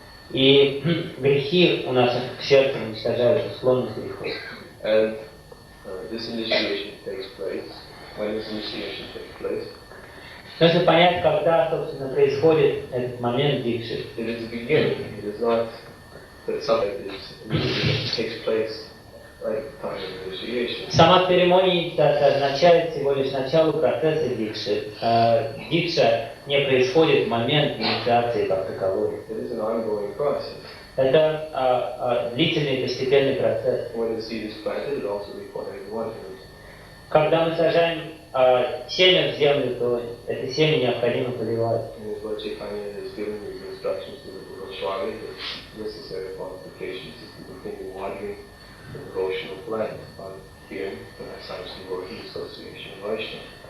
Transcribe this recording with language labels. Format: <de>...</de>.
<ru>И грехи у наших сердца уничтожаются, склонность грехов.</ru> <en>And this initiation takes place. When this initiation takes place,</en> <ru>нужно понять, когда, собственно, происходит этот момент дикши.</ru> <en>It is the beginning. It is not that something takes place right at the time of initiation.</en> <ru>Сама церемония означает всего лишь начало процесса дикши. Дикша не происходит в момент инициации как таковой.</ru> <en>It is an ongoing process.</en> <ru>Это длительный постепенный процесс.</ru> <en>When the seed is planted, it also requires watering.</en> <ru>Когда мы сажаем семя в землю, то это семя необходимо поливать.</ru> <en>And as Lord Chaitanya has given these instructions to the Goswami, the necessary qualifications is to continue watering the devotional plant by hearing the signs of working association of Vaishnava.</en>